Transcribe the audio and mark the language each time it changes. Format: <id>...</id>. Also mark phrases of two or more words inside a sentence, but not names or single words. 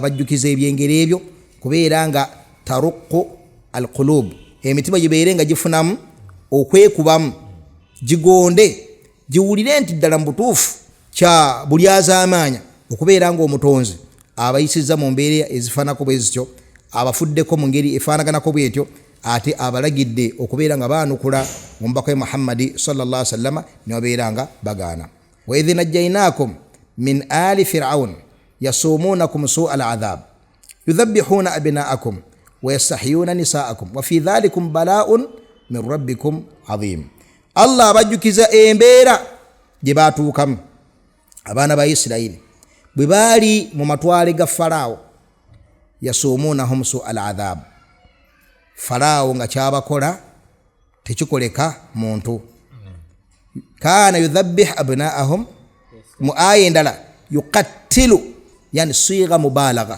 <lg>abajjukiza ebyengero ebyo, kubeera nga</lg> <ar>ترق القلوب,</ar> <lg>emitima gibeere nga gifunamu okwekubamu, gigonde, giwulire nti ddala mu butuufu kya buli azaamaanya okubeera nga omutonzi abayisizza mu mbeera ezifaanako bwe zityo, abafuddeko mu ngeri efaanaganako bwetyo, ate abalagidde okubeera nga baanukula mu mbaka ya Muhammadi</lg> <ar>صلى الله عليه وسلم</ar> <lg>ne babeera nga bagaana.</lg> <ar>وإذ نجيناكم من آل فرعون يسومونكم سوء العذاب يذبحون أبناءكم ويستحيون نساءكم وفي ذلكم بلاء من ربكم عظيم.</ar> <lg>Allah abajjukiza embeera gye baatuukamu abaana ba Isirayiri bwe baali mu matwale ga Farao,</lg> <ar>يسومونهم سوء العذاب,</ar> <lg>Farao nga kyabakola tekikoleka muntu.</lg> <ar>كان يذبح أبناءهم,</ar> <lg>mu aya endala yuqattilu, yani siga mubalagha.</lg>